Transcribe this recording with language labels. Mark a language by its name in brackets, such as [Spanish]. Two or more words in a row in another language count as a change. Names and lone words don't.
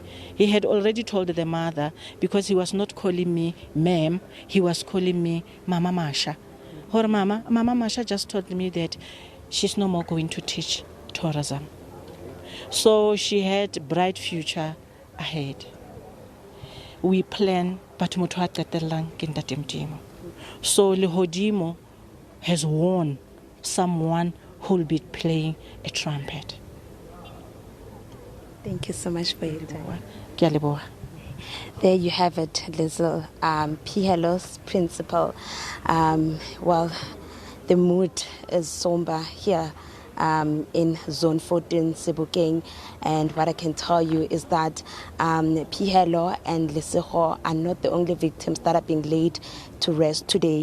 [English] He had already told the mother, because he was not calling me ma'am, he was calling me Mama Masha. Or Mama Masha just told me that she's no more going to teach tourism. So she had a bright future ahead. we plan, but [Southern Sotho] motho a qetellang ke Ntate Modimo. [English] So Lehodimo has won someone who will be playing a trumpet. Thank you so much for your time. [Southern Sotho] Ke a leboha. [English] There you have it, little Phehello's principal. Well, the mood is somber here in Zone 14, Sebokeng. And what I can tell you is that Phehello and Lesego are not the only victims that are being laid to rest today.